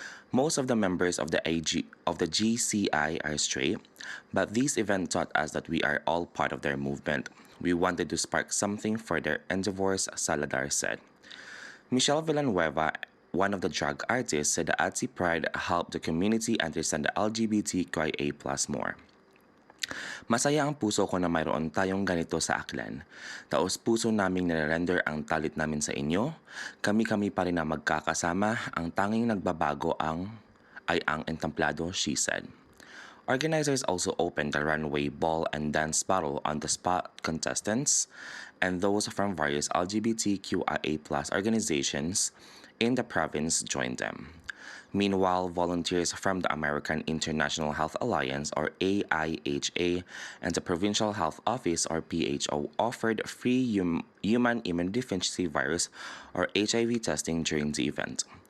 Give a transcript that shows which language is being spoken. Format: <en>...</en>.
<en>Most of the members of the GCI are straight, but this event taught us that we are all part of their movement. We wanted to spark something for their endeavors, Salazar said. Michelle Villanueva, one of the drag artists, said the Ati Pride helped the community understand the LGBTQIA+ more.</en> <tl>Masaya ang puso ko na mayroon tayong ganito sa Aklan. Taos puso naming nire-render ang talit namin sa inyo. Kami-kami pa rin na magkakasama. Ang tanging nagbabago ay ang entamplado,</tl> <en>she said. Organizers also opened the runway ball and dance battle on the spot contestants and those from various LGBTQIA+ organizations in the province joined them. Meanwhile, volunteers from the American International Health Alliance, or AIHA, and the Provincial Health Office, or PHO, offered free human immunodeficiency virus, or HIV testing during the event.</en>